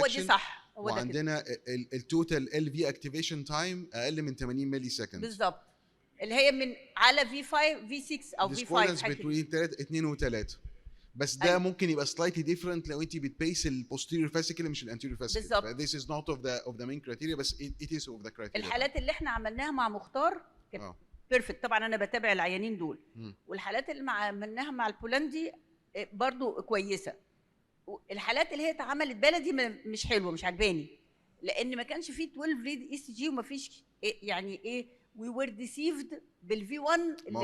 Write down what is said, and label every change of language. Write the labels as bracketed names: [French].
[Arabic] هو دي صح، هو ده كده وعندنا التوتال ال في اكتيفيشن تايم اقل من 80 ملي سكند بالظبط، اللي هي من على في 5 في 6 او في 5 حاجه كده. بين 2 و3. بس ده أيوة. ممكن يبقى [English] slightly different [Arabic] لو انت بتبيس البوستيريور فاسيكل مش الانتيريور فاسيكل. بالظبط. [English] This is not of the main criteria [Arabic] بس [English] it is of the criteria. [Arabic] الحالات اللي احنا عملناها مع مختار كانت بيرفكت. طبعا انا بتابع العيانين دول. والحالات اللي عملناها مع البولندي برضو كويسه. الحالات اللي هي اتعملت بلدي مش حلوه، مش عجباني، لان ما كانش فيه 12 ريد اي سي جي وما فيش يعني ايه [English] we were deceived [Arabic] بالفي 1.